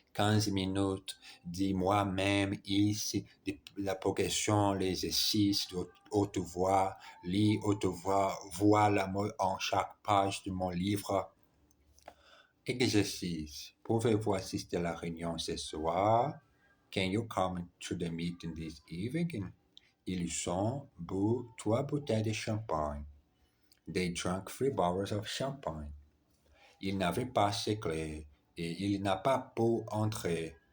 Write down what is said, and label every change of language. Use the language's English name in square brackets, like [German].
[French] 15 minutes de moi-même ici, de la progression, les exercices de haute voix, lis haute voix, voilà en chaque page de mon livre. Exercice. Pouvez-vous assister à la réunion ce soir? [English] Can you come to the meeting this evening? [French] Ils ont bu 3 bouteilles de champagne. [English] They drank 3 bottles of champagne. [French] Il n'avait pas ses clés et il n'a pas pu entrer.